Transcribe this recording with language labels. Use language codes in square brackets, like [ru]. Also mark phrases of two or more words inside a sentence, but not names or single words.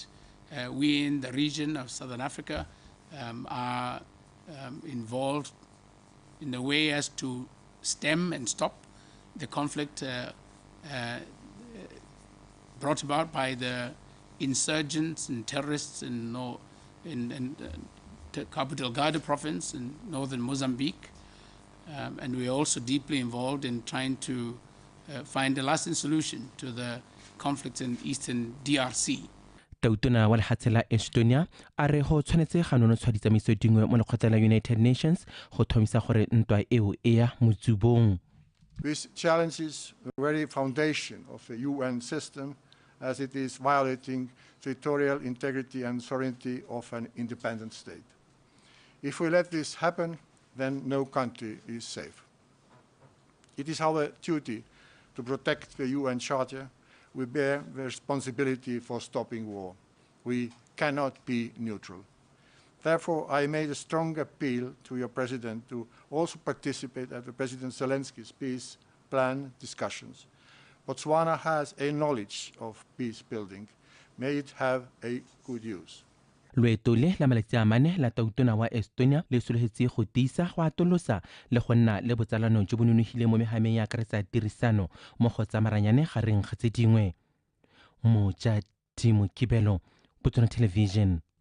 [en] We in the region of Southern Africa are involved in a way as to stem and stop the conflict brought about by the insurgents and terrorists in Capital Garda province in northern Mozambique. And we are also deeply involved in trying to find a lasting solution to the conflicts in eastern DRC. [tn] tautona wa lehatshe la Estonia a re go tshwanetse ganono tshwaditsamaiso dingwe mo lekgotla la United Nations go thomisa gore ntwa eo e ya motsubong. [en] This challenges the very foundation of the UN system, as it is violating territorial integrity and sovereignty of an independent state. If we let this happen, then no country is safe. It is our duty to protect the UN Charter. We bear the responsibility for stopping war. We cannot be neutral. Therefore, I made a strong appeal to your President to also participate at the President Zelensky's peace plan discussions. Botswana has a knowledge of peace building. May it have a good use. [tn] Loeto le la malatsi a mane la tautona wa Estonia le sologetse go tiisa go atolosa le go nna le botsalano jo bo nonofileng mo megameng ya akaretsa tirisano mo go tsamaranyane gareng ga tse dingwe. Mojadi Mokibelo, Botswana Television.